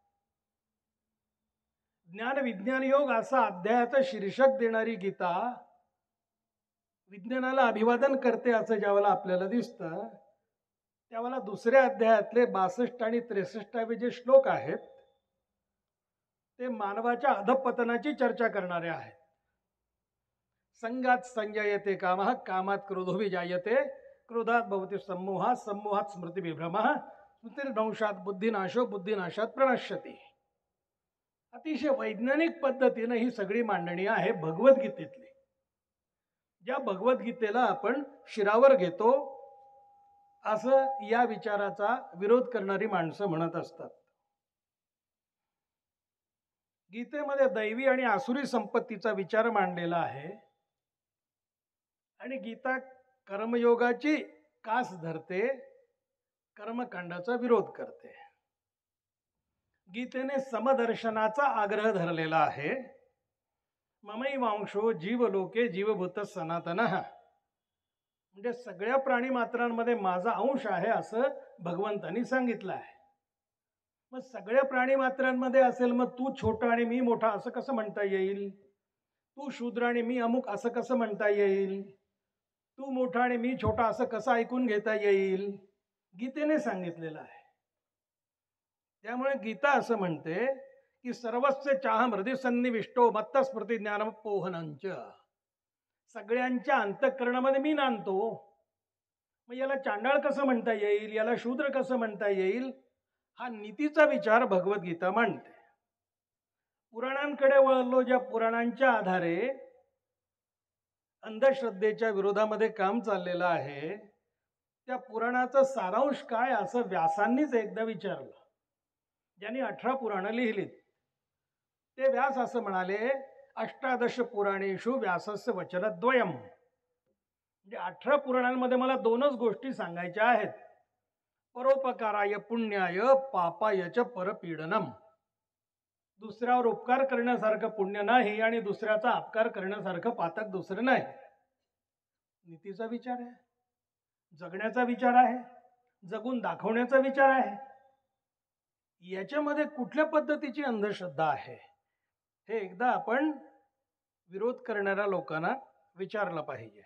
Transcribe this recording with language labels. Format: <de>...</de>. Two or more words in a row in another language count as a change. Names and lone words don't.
<mr>ज्ञान विज्ञान योग असं अध्यायाचं शीर्षक देणारी गीता विज्ञानाला अभिवादन करते असं ज्यावेळेला आपल्याला दिसतं, त्यावेळेला 2ऱ्या अध्यायातले 62 आणि 63 जे श्लोक आहेत ते मानवाच्या अधपतनाची चर्चा करणारे आहेत.</mr> <sa>संगात संजयते कामः, कामात क्रोधो विजायते, क्रोधात भवति सम्मोहः, सम्मोहात स्मृतिविभ्रमः, स्मृतिर्नंशात बुद्धिनाशो, बुद्धिनाशात प्रणश्यति.</sa> <mr>अतिशय वैज्ञानिक पद्धतीने ही सगळी मांडणी आहे भगवद्गीतेतली. ज्या भगवद्गीतेला आपण शिरावर घेतो असं या विचाराचा विरोध करणारी माणसं म्हणत असतात. गीतेमध्ये दैवी आणि आसुरी संपत्तीचा विचार मांडलेला आहे आणि गीता कर्मयोगाची कास धरते, कर्मकांडाचा विरोध करते. गीतेने समदर्शनाचा आग्रह धरलेला आहे.</mr> <sa>ममैवांशो जीवलोके जीवभूत सनातनः,</sa> <mr>म्हणजे सगळ्या प्राणी मात्रांमध्ये माझा अंश आहे असं भगवंतांनी सांगितलं आहे. मग सगळ्या प्राणी मात्रांमध्ये असेल, मग तू छोटा आणि मी मोठा असं कसं म्हणता येईल? तू शूद्र आणि मी अमुक असं कसं म्हणता येईल? तू मोठा आणि मी छोटा असं कसं ऐकून घेता येईल? गीतेने सांगितलेलं आहे. त्यामुळे गीता असं म्हणते की</mr> <sa>सर्वस्य चाहम हृदय सन्निविष्टो मत्त स्मृती ज्ञानपोहनंच,</sa> <mr>सगळ्यांच्या अंतःकरणामध्ये मी नांदतो. मग याला चांडाळ कसं म्हणता येईल, याला शूद्र कसं म्हणता येईल? हा नीतीचा विचार भगवद्गीता मांडते. पुराणांकडे वळलो, ज्या पुराणांच्या आधारे अंधश्रद्धेच्या विरोधामध्ये काम चाललेलं आहे, त्या पुराणाचा सारांश काय असं व्यासांनीच एकदा विचारलं. ज्यांनी 18 पुराणं लिहिलीत ते व्यास असं म्हणाले, 18</mr> <sa>पुराणेषु व्यासस्य वचनद्वयम्,</sa> <mr>म्हणजे 18 पुराणांमध्ये मला 2च गोष्टी सांगायच्या आहेत.</mr> <sa>परोपकाराय पुण्याय पापाय च परपीडनम,</sa> <mr>दुसऱ्यावर उपकार करण्यासारखं पुण्य नाही आणि दुसऱ्याचा अपकार करण्यासारखं पातक दुसरं नाही. नीतीचा विचार आहे, जगण्याचा विचार आहे, जगून दाखवण्याचा विचार आहे. याच्यामध्ये कुठल्या पद्धतीची अंधश्रद्धा आहे हे एकदा आपण विरोध करणाऱ्या लोकांना विचारलं पाहिजे.</mr>